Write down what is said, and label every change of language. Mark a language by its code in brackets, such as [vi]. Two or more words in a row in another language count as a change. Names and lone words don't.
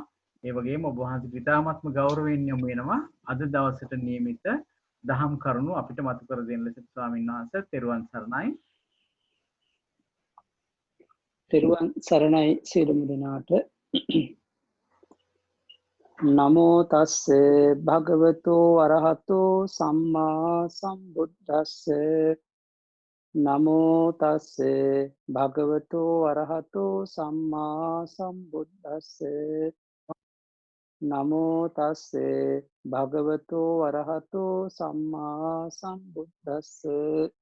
[si] ඒ වගේම ඔබ වහන්සේට ඉතාමත්ම ගෞරවයෙන් යොමු වෙනවා අද දවසට නියමිත දහම් කරුණු අපිට මතු කර දෙන්න ලෙස ස්වාමීන් වහන්සේ තෙරුවන් සරණයි. තෙරුවන් සරණයි සියලුම දෙනාට. [pi] නමෝ තස්සේ භගවතෝ අරහතෝ සම්මා සම්බුද්දස්සේ නමෝ තස්සේ භගවතෝ අරහතෝ සම්මා සම්බුද්දස්සේ නමෝ තස්සේ භගවතෝ අරහතෝ සම්මා සම්බුද්දස්සේ